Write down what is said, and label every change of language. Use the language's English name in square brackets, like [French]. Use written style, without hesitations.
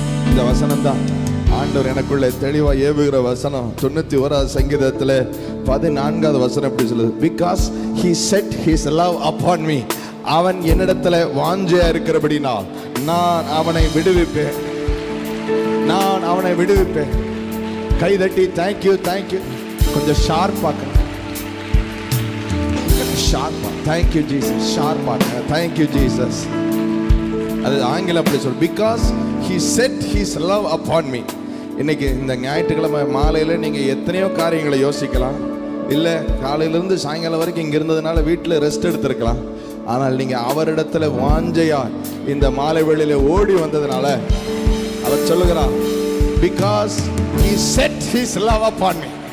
[Tamil] இந்த வசனம் தான் ஆண்டவர் எனக்குள்ள தெளிவா ஏவுகிற வசனம். 91 சங்கீதத்துல 14வது வசனம் எப்படி சொல்லுது? [English] Because he set his love upon me. [Tamil] அவன் என்னிடத்துல வாஞ்சையா இருக்கிறபடினால் நான் அவனை விடுவிப்பேன். நான் அவனை விடுவிப்பேன். கைதட்டி தேங்க்யூ தேங்க்யூ. கொஞ்சம் ஷார்ப்பாக்க. ஷார்ப்பா தேங்க்யூ ஜீசஸ். ஷார்ப்பாக்க thank you Jesus. அது ஆங்கிலம் அப்படி சொல். [English] Because he set his love upon me. [Tamil] இன்னைக்கு இந்த ஞாயிற்றுக்கிழமை மாலையில் நீங்கள் எத்தனையோ காரியங்களை யோசிக்கலாம். இல்லை காலையிலேருந்து சாயங்காலம் வரைக்கும் இங்கே இருந்ததுனால வீட்டில் ரெஸ்ட் எடுத்திருக்கலாம். ஆனால் நீங்கள் அவரிடத்துல வாஞ்சையா இந்த மாலை வேளையில ஓடி வந்ததுனால அவர் சொல்லுகிறார், [English] Because he set his love upon me.